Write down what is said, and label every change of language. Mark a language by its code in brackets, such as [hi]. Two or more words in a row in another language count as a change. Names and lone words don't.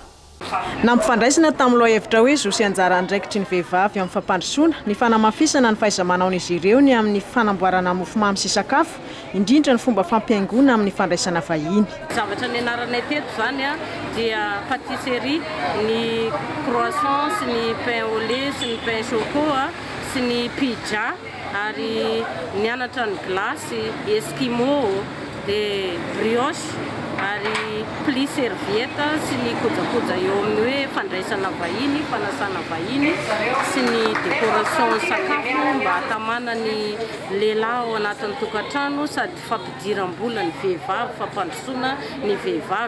[mg] Nampifandraisana tamin'ilay hevitra hoe zosy anjara andraikitry ny vehivavy amin'ny fampandrosoana ny fanamafisana ny fahaiza-manaon'izy ireo ny amin'ny fanamboarana mofomamy sy sakafo indrindra ny fomba fampiaingona amin'ny fandraisana vahiny. Zavatra ny anaranay teto zany dia pâtisserie, ny croissant sy ny [fr] pain au lait [mg] sy ny [fr] pain chocolat [mg] sy ny pizza ary nianatra ny glace, eskimo, dia brioche ary [fr] pli serviette [mg] sy ny kojakoja eo amin'ny hoe fandraisana vahiny, fanasana vahiny sy ny décoration sakafo mba hatamana ny lehilahy ao anatin'ny tokantrano sady fampidiram-bola ny vehivavy, fampandrosoana ny vehivavy.